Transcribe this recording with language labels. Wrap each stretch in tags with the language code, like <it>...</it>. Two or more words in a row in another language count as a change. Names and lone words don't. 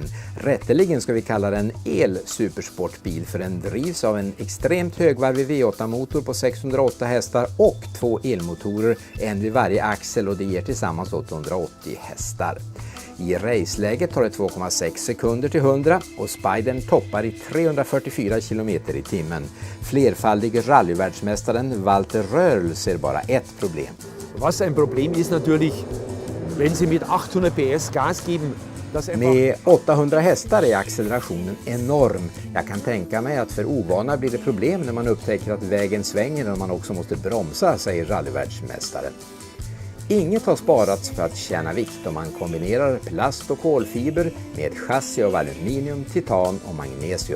<sv>Rätteligen ska vi kalla den el-supersportbil för den drivs av en extremt högvarvig V8-motor på 608 hästar och 2 elmotorer, en vid varje axel, och det ger tillsammans 880 hästar. I raceläget tar det 2,6 sekunder till 100 och Spidern toppar i 344 km i timmen. Flerfaldig rallyvärldsmästaren Walter Röhrl ser bara ett problem.</sv> <de>Was ein Problem ist natürlich, wenn Sie mit 800 PS Gas geben.</de> <sv>Med 800 hästar är accelerationen enorm. Jag kan tänka mig att för ovana blir det problem när man upptäcker att vägen svänger och man också måste bromsa, säger rallyvärldsmästaren. Inget har sparats för att tjäna vikt om man kombinerar plast och kolfiber med chassi av aluminium, titan och magnesium.</sv>